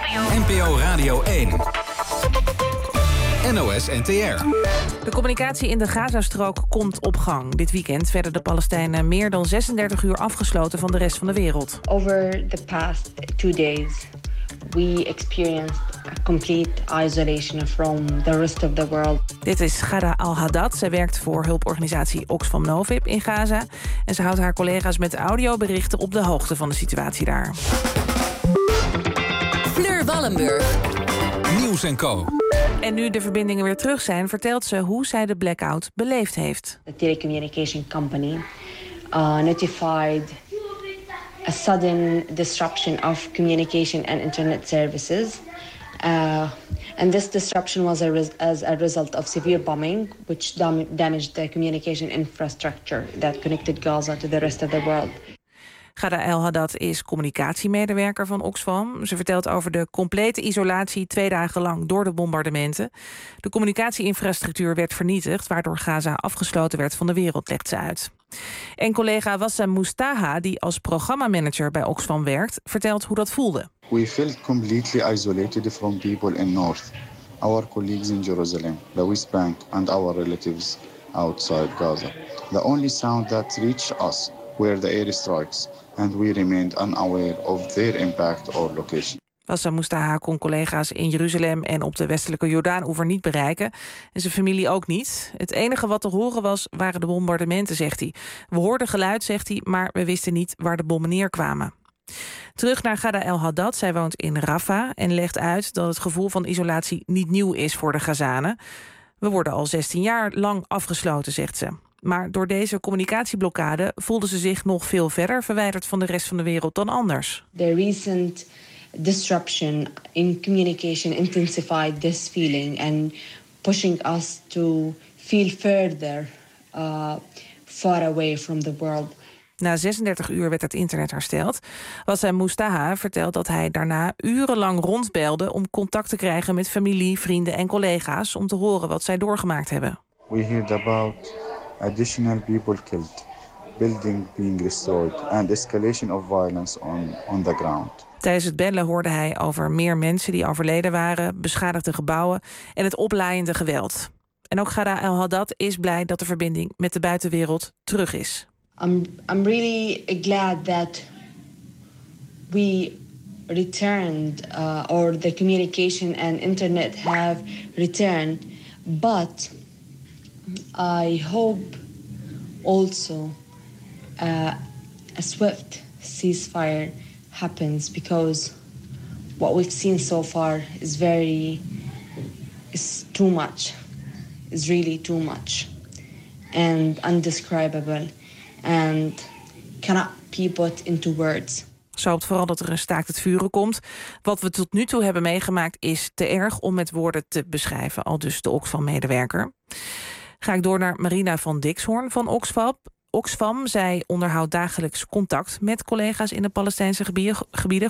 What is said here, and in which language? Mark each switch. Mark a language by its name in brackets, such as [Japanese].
[Dutch] NPO Radio 1. NOS NTR. De communicatie in de Gazastrook komt op gang. Dit weekend werden de Palestijnen meer dan 36 uur afgesloten van de rest van de wereld. [English] Over the past 2 days we experienced a complete isolation from the rest of the world. [Dutch] Dit is Ghada Al-Haddad. Zij werkt voor hulporganisatie Oxfam Novib in Gaza en ze houdt haar collega's met audioberichten op de hoogte van de situatie daar. Fleur Wallenburg. Nieuws & Co. En nu de verbindingen weer terug zijn, vertelt ze hoe zij de blackout beleefd heeft. [English] The telecommunication company notified a sudden disruption of communication and internet services. And this disruption was as a result of severe bombing, which damaged the communication infrastructure that connected Gaza to the rest of the world. [Dutch] Ghada El-Haddad is communicatiemedewerker van Oxfam. Ze vertelt over de complete isolatie 2 dagen lang door de bombardementen. De communicatieinfrastructuur werd vernietigd, waardoor Gaza afgesloten werd van de wereld, legt ze uit. En collega Wassam Mustaha, die als programmamanager bij Oxfam werkt, vertelt hoe dat voelde. [English] We felt completely isolated from people in North. Our colleagues in Jerusalem, the West Bank and our relatives outside Gaza. The only sound that reached us were the air strikes and we remained unaware of their impact or location. [Dutch] Wassam Mustaha kon collega's in Jeruzalem en op de westelijke Jordaan-oever niet bereiken. En zijn familie ook niet. Het enige wat te horen was, waren de bombardementen, zegt hij. We hoorden geluid, zegt hij, maar we wisten niet waar de bommen neerkwamen. Terug naar Ghada El-Haddad. Zij woont in Rafah en legt uit dat het gevoel van isolatie niet nieuw is voor de Gazanen. We worden al 16 jaar lang afgesloten, zegt ze. Maar door deze communicatieblokkade voelden ze zich nog veel verder verwijderd van de rest van de wereld dan anders. [English] The recent disruption in communication intensified this feeling and pushing us to feel further far away from the world. [Dutch] Na 36 uur werd het internet hersteld. Wassem Mustaha vertelt dat hij daarna urenlang rondbelde om contact te krijgen met familie, vrienden en collega's om te horen wat zij doorgemaakt hebben. [English] We heard about additional people killed, building being restored and escalation of violence on the ground. [Dutch] Tijdens het bellen hoorde hij over meer mensen die overleden waren, beschadigde gebouwen en het oplaaiende geweld. En ook Ghada El-Haddad is blij dat de verbinding met de buitenwereld terug is. [English] I'm really glad that we returned or the communication and internet have returned, but I hope also a swift ceasefire happens, because what we've seen so far is too much, is really too much and indescribable. And cannot be put into words. [Dutch] Ze hoopt vooral dat er een staakt het vuren komt. Wat we tot nu toe hebben meegemaakt is te erg om met woorden te beschrijven. Aldus de Oxfam-medewerker. Ga ik door naar Marina van Dixhorn van Oxfam. Oxfam, zij onderhoudt dagelijks contact met collega's in de Palestijnse gebieden.